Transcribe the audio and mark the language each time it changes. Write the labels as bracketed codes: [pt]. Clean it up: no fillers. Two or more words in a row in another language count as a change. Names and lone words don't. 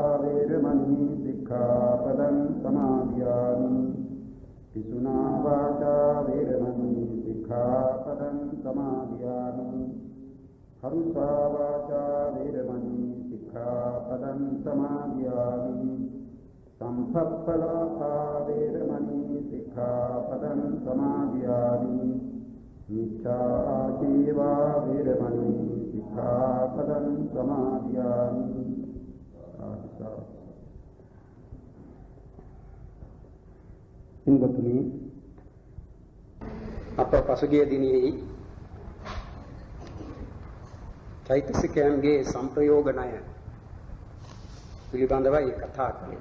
[pi] वेरमणि सिक्खापदं समादयामि पिसुना वाचा वेरमणि सिक्खापदं समादयामि हरुषा वाचा वेरमणि सिक्खापदं समादयामि संपप्पलापा वेरमणि सिक्खापदं समादयामि मिथ्याजीवा वेरमणि सिक्खापदं समादयामि [si] ඉන්ගතුනි අප පසුගිය දිනෙහි චෛතසිකයන්ගේ සංප්‍රයෝග ණය පිළිබඳවයි කතා කළේ.